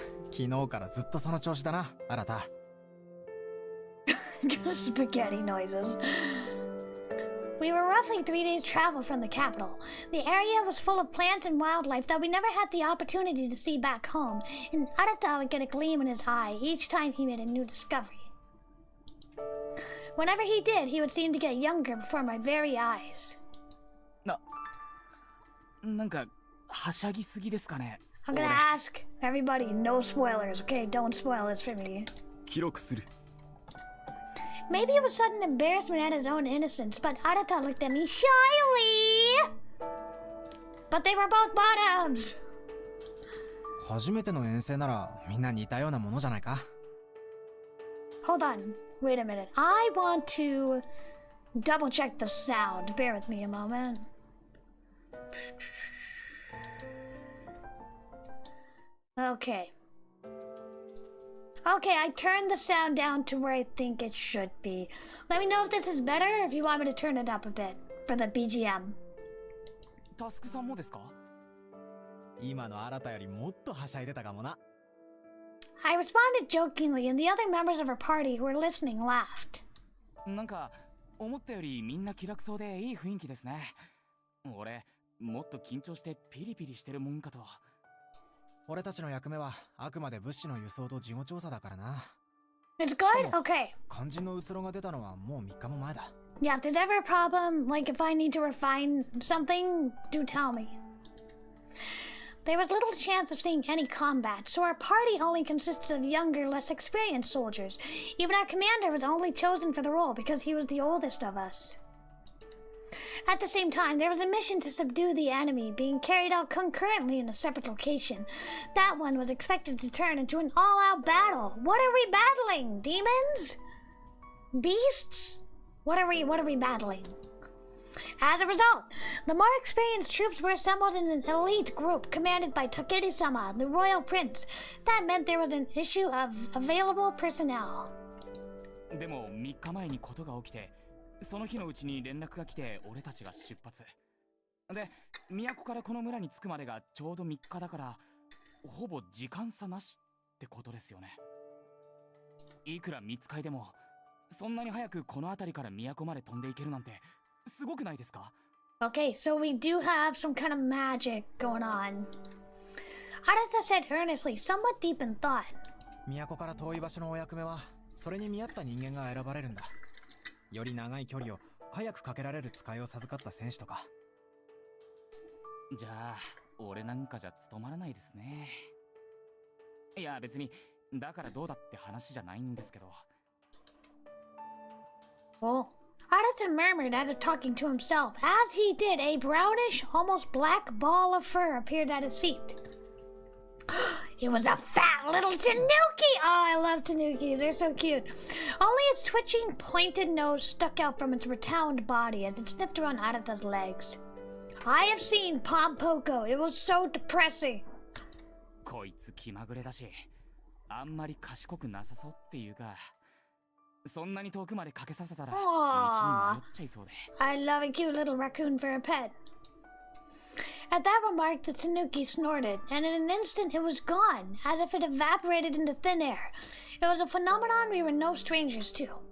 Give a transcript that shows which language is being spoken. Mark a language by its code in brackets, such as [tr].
[ja] 昨日からずっとその調子だな、新た。 [en] Spaghetti noises. We were roughly 3 days' travel from the capital. The area was full of plants and wildlife that we never had the opportunity to see back home, and Arata would get a gleam in his eye each time he made a new discovery. Whenever he did, he would seem to get younger before my very eyes. [ja] なんかはしゃぎすぎですかね。 [en] I'm gonna ask everybody, no spoilers, okay? Don't spoil this for me. [ja] 記録する。 [en] Maybe it was sudden embarrassment at his own innocence, but Arata looked at me shyly. But they were both bottoms. [ja] 初めての遠征ならみんな似たようなものじゃないか。 [en] Hold on, wait a minute. I want to double check the sound. Bear with me a moment. Okay. Okay, I turned the sound down to where I think it should be. Let me know if this is better or if you want me to turn it up a bit for the BGM. [ja] タスクさんもですか？今の新たよりもっとはしゃいでたかもな。 [en] I responded jokingly, and the other members of our party who were listening laughed. [ja] なんか思ったよりみんな気楽そうでいい雰囲気ですね。俺もっと緊張してピリピリしてるもんかと。俺たちの役目はあくまで物資の輸送と事後調査だからな。 [en] It's good? Okay. [ja] 肝心のうつろが出たのはもう3日も前だ。 [en] Yeah, if there's ever a problem, like if I need to refine something, do tell me. There was little chance of seeing any combat, so our party only consisted of younger, less experienced soldiers. Even our commander was only chosen for the role because he was the oldest of us. At the same time, there was a mission to subdue the enemy being carried out concurrently in a separate location. That one was expected to turn into an all-out battle. What are we battling? Demons? Beasts? What are we battling? As a result, the more experienced troops were assembled in an elite group commanded by Takeri-sama, the royal prince. That meant there was an issue of available personnel. [ja] でも3日前にことが起きて、その日のうちに連絡が来て俺たちが出発。で、都からこの村に着くまでがちょうど3日だから、ほぼ時間差なしってことですよね。いくら見つかいでも、そんなに早くこの辺りから都まで飛んでいけるなんてすごくないですか？ [en] Okay, so we do have some kind of magic going on. Arata said earnestly, somewhat deep in thought. [ja] 都から遠い場所のお役目は、それに見合った人間が選ばれるんだ。より長い距離を早くかけられる使いを授かった戦士とか。じゃあ、俺なんかじゃ務まらないですね。いや別にだからどうだって話じゃないんですけど。 [en] Oh. Arata murmured as if talking to himself. As he did, a brownish, almost black ball of fur appeared at his feet. It was a fat little tanuki! Oh, I love tanukis. They're so cute. Only its twitching, pointed nose stuck out from its rotund body as it sniffed around Arata's legs. I have seen Pompoko. It was so depressing. [ja] こいつ気まぐれだし、あんまり賢くなさそうっていうか、そんなに遠くまでかけさせたら道に迷っちゃいそうで。 [en] I love a cute little raccoon for a pet. At that remark, the tanuki snorted, and in an instant it was gone, as if it evaporated into thin air. It was a phenomenon we were no strangers to.